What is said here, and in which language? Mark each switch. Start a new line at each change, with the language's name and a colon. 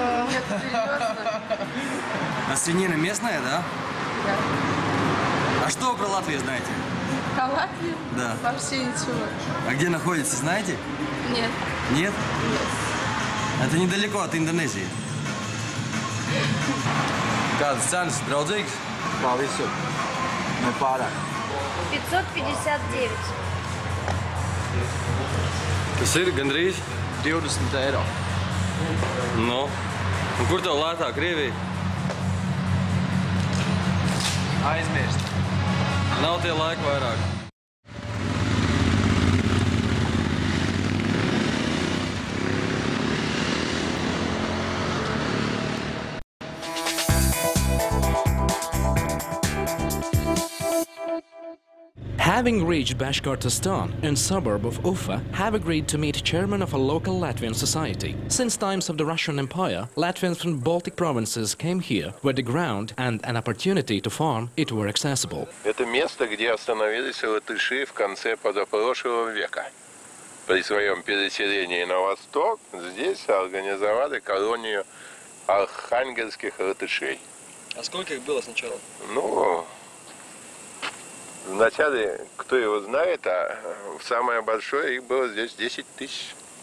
Russian: Нет, серьезно. А свинина местная, да? Да. А что вы про Латвию знаете? Про Латвию? Да. Вообще ничего. А где находится, знаете? Нет. Нет? Это недалеко от Индонезии.
Latvian: Kādas cenas, draudzīgas? Kā visur. Ne pārāk. 559. Tas ir gandrīz? 20 eiro. No. Un kur tev lētāk, Krievija? Aizmirst. Nav tie laiki vairāk.
English: Having reached Bashkortostan, a suburb of Ufa, have agreed to meet chairman of a local Latvian society. Since times of the Russian Empire, Latvians from Baltic provinces came here, where the ground and an opportunity to farm it were accessible.
Russian: Это место, где остановились латыши в конце позапрошлого века. При своем переселении на восток здесь организовали колонию архангельских латышей. А сколько их было сначала? Ну, вначале, кто его знает, а самое большое их было здесь 10 тысяч.